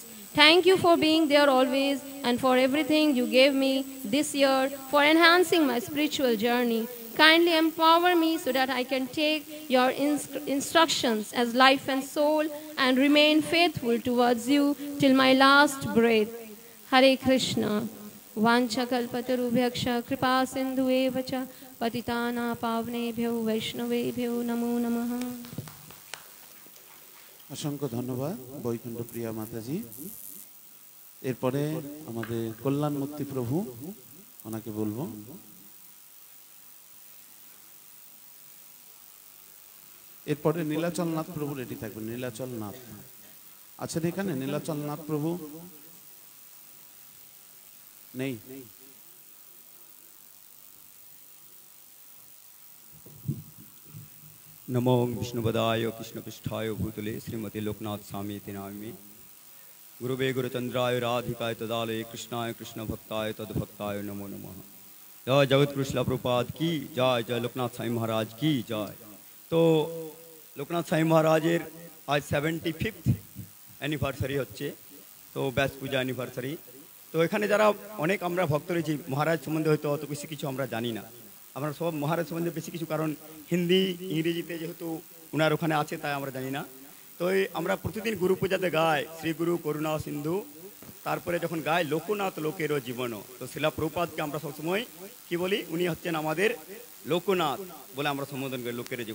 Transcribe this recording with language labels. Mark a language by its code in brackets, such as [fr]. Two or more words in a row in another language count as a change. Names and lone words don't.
[en] Thank you for being there always and for everything you gave me this year for enhancing my spiritual journey. Kindly empower me so that I can take your instructions as life and soul and remain faithful towards you till my last breath. [sa] Hare Krishna. वाञ्छाकल्पतरुभ्यश्च कृपा सिन्धुभ्य एव च पतितानां पावनेभ्यो वैष्णवेभ्यो नमो नमः. [bn] অসংখ্য ধন্যবাদ বৈকুণ্ঠ প্রিয়া মাতাজি। এরপরে আমাদের কল্যাণমূর্তি প্রভু, ওনাকে বলবো। এরপরে নীলাচল নাথ প্রভু রেডি থাকবেন। নীলাচল নাথ আছেন এখানে? নীলাচল নাথ প্রভু নেই? [sa] नमो विष्णुपदाय कृष्णपृष्ठाय भूतले श्रीमती लोकनाथ स्वामी नामे गुरुवे गुरुचंद्राय राधिकाय तदालय कृष्णाय कृष्ण भक्ताय तद्भक्ताय नमो नमः। [hi] जय जगत गुरु श्रील प्रभुपाद की जय, जय लोकनाथ स्वामी महाराज की जय। [bn] তো লোকনাথ স্বামী মহারাজের আজ 75th অ্যানিভার্সারি হচ্ছে, তো ব্যাস পূজা অ্যানিভার্সারি। তো এখানে যারা অনেক আমরা ভক্ত রয়েছি, মহারাজ সম্বন্ধে হয়তো অত বেশি কিছু আমরা জানি না। আমরা সব মহারাজ সম্বন্ধে বেশি কিছু, কারণ হিন্দি ইংরেজিতে যেহেতু ওনার ওখানে আছে তাই আমরা জানি না। তো আমরা প্রতিদিন গুরু পূজাতে গাই শ্রী গুরু করুণা সিন্ধু, তারপরে যখন গাই লোকনাথ লোকেরও জীবন, তো শিলা প্রভুপাদকে আমরা সবসময় কি বলি, উনি হচ্ছেন আমাদের লোকনাথ বলে আমরা সম্বোধন করি, লোকের জীবন।